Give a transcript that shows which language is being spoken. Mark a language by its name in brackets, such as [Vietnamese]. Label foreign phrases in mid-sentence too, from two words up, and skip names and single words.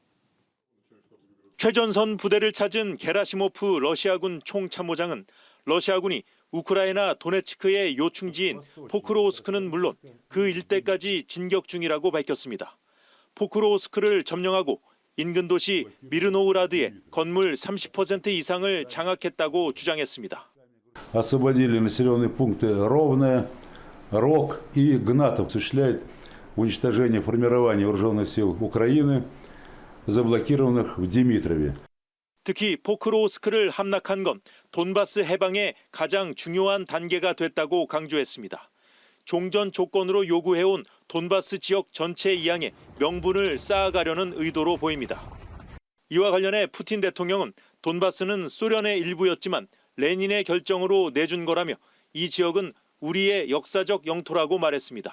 [Korean] 최전선 부대를 찾은 게라시모프 러시아군 총참모장은 러시아군이 우크라이나 도네츠크의 요충지인 포크로우스크는 물론 그 일대까지 진격 중이라고 밝혔습니다. 포크로우스크를 점령하고 인근 도시 미르노우라드의 건물 30% 이상을 장악했다고 주장했습니다. [Russian] Освободили населенные пункты Ровное, Рог и Гнатов. Осуществляет уничтожение формирования вооруженных сил Украины, заблокированных в Димитрове. [Korean] 특히 포크로우스크를 함락한 건 돈바스 해방의 가장 중요한 단계가 됐다고 강조했습니다. 종전 조건으로 요구해온 돈바스 지역 전체 이양에 명분을 쌓아가려는 의도로 보입니다. 이와 관련해 푸틴 대통령은 돈바스는 소련의 일부였지만 레닌의 결정으로 내준 거라며 이 지역은 우리의 역사적 영토라고 말했습니다.